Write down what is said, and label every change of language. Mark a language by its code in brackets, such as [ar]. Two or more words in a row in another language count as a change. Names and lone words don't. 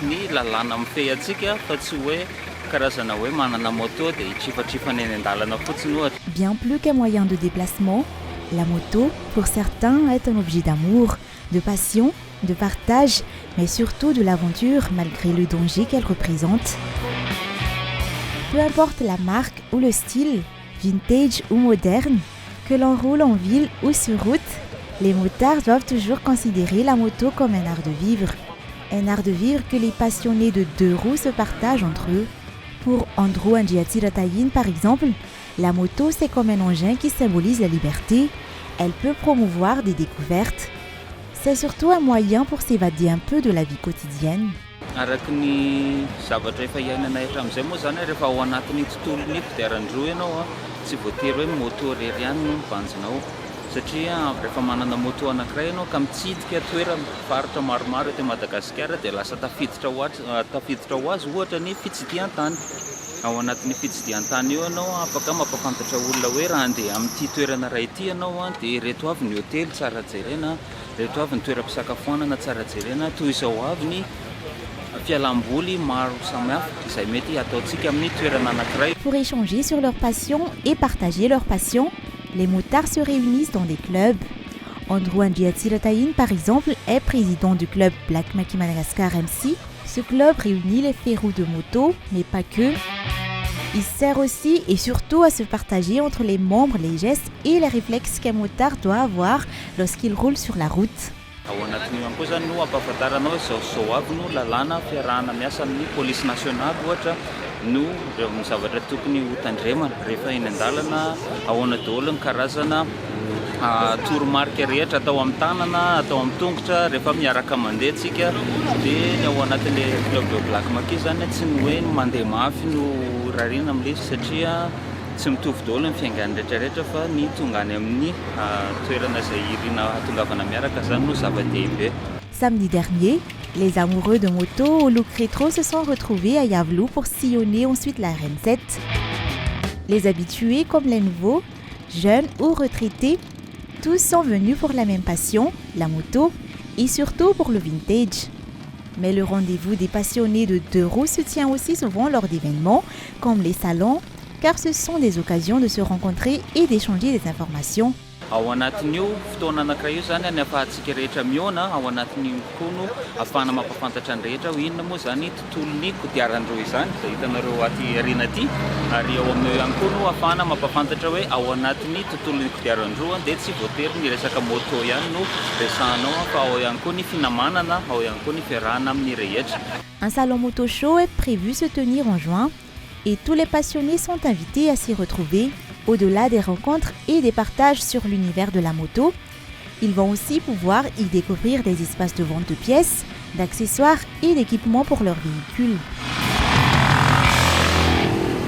[mg] lalàna mifehy antsika fa tsy hoe karazana hoe manana moto dia hitrifatrifana eny an-dalana fotsiny ohatra. [fr] Bien plus qu'un moyen de déplacement, la moto, pour certains, est un objet d'amour, de passion, de partage, mais surtout de l'aventure malgré le danger qu'elle représente. Peu importe la marque ou le style, vintage ou moderne, que l'on roule en ville ou sur route, les motards doivent toujours considérer la moto comme un art de vivre. Un art de vivre que les passionnés de deux roues se partagent entre eux. Pour Andrew Angiati-Ratayin, par exemple, la moto, c'est comme un engin qui symbolise la liberté. Elle peut promouvoir des découvertes. C'est surtout un moyen pour s'évader un peu de la vie quotidienne. [mg] Araky ny zavatra efa iainana eto amin'izay moa zany rehefa ao anatin'ny tontolon'ny kodiaran-droa ianao tsy voatery hoe moto irery ihany no mibanjinao satria rehefa manana moto anankiray ianao ka mitsidika toerana faritra maromaro eto Madagasikara dia lasa tafiditra ho azy ohatra ny fitsidihan-tany. Ao anatin'ny fitsidihan-tany io ianao afaka mampafantatra olona hoe raha andeha amin'ity toerana iray ity ianao dia reto avy ny hôtely tsara jerena, reto avy ny toeram-pisakafoanana tsara jerena, toy izao avy ny fialamboly maro samihafa izay mety ataontsika amin'ny toerana anankiray. [fr] Pour échanger sur leur passion et partager leur passion, les motards se réunissent dans des clubs. Andrew Angiati-Ratayin, par exemple, est président du club Black Maki Madagascar MC. Ce club réunit les férous de moto, mais pas que. Il sert aussi et surtout à se partager entre les membres les gestes et les réflexes qu'un motard doit avoir lorsqu'il roule sur la route. [mg] Ao anatin'io ihany koa zany no ampahafantaranao zao avy no lalàna fiarahana miasa amin'ny polisy nasionaly ohatra no ny zavatra tokony ho tandremana rehefa eny an-dalana ahoana daholo ny karazana toromarika rehetra atao amin'ny tanana, atao amin'ny tongotra rehefa miaraka mandeha tsika dia ny ao anatin' [fr] le club de [mg] Black Maki zany tsy ny hoe mandeha mafy no rarina amin'ilay satria tsy mitovy daholo ny fiaingan'ny rehetrarehetra fa ny tonga any amin'ny toerana izay irina hatongavana miaraka zany no zava-dehibe. [fr] Samedi dernier, les amoureux de moto au look rétro se sont retrouvés à Yavlou pour sillonner ensuite la RN7. Les habitués comme les nouveaux, jeunes ou retraités, tous sont venus pour la même passion, la moto, et surtout pour le vintage. Mais le rendez-vous des passionnés de deux roues se tient aussi souvent lors d'événements comme les salons, car ce sont des occasions de se rencontrer et d'échanger des informations. [mg] Ao anatin'io fotoana anankiray io zany ahafahantsika rehetra mihaona ao anatin'io koa no ahafahana mampafantatra ny rehetra ho inona moa zany tontolon'ny kodiaran-droa izany izay hitanareo aty aoriana aty ary ao amin'io ihany koa no ahafahana mampafantatra hoe ao anatin'ny tontolon'ny kodiaran-droa dia tsy voatery ny resaka moto ihany no resahanao fa ao ihany koa ny finamanana, ao ihany koa ny fiarahana amin'ny rehetra. [fr] Un salon moto show est prévu se tenir en juin et tous les passionnés sont invités à s'y retrouver. Au-delà des rencontres et des partages sur l'univers de la moto, ils vont aussi pouvoir y découvrir des espaces de vente de pièces, d'accessoires et d'équipements pour leurs véhicules.